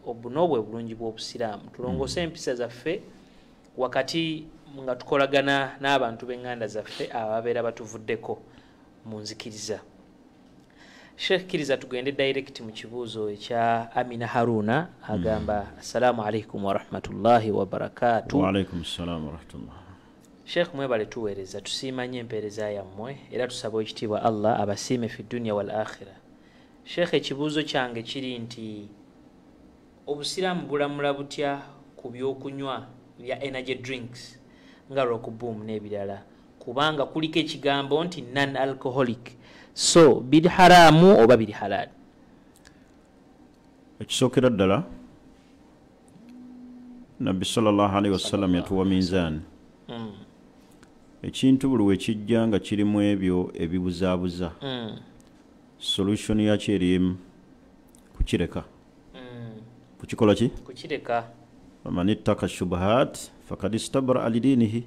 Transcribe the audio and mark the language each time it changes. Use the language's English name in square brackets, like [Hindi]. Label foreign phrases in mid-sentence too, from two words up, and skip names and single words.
[Ganda] obuno bwe bulungi bw'obusiraamu tulongose empisa zaffe wakati nga tukolagana n'abantu b'enganda zaffe ababeera batuvuddeko mu nzikiriza. Sheikh kiriza tugende direct mu kibuuzo ekya Amina Haruna agamba [Arabic] السلام عليكم ورحمة الله وبركاته. وعليكم السلام ورحمة الله. [Ganda] Sheikh mwebale tuweereza tusiimanye empeereza yammwe era tusaba ekitiibwa Allah abasiime [Arabic] في دنيا والآخرة. [Ganda] Sheikh ekibuuzo kyange kiri nti obusiraamu bulamula butya ku by'okunywa bya [English] energy drinks [Ganda] nga rockboom n'ebirala kubanga kuliko ekigambo nti [English] non alcoholic, [Ganda] so biri haramu oba biri halal? Ekisookera ddala Nabbi [Arabic] صلى الله عليه وسلم [Ganda] yatuwa minzaani. Ekintu buli we kijja nga kirimu ebyo ebibuzaabuza solution yakyo erimu kukireka. Kukikola ki? Kukireka. [Arabic] فمن اتقى شبهات فقد استبرأ لدينه.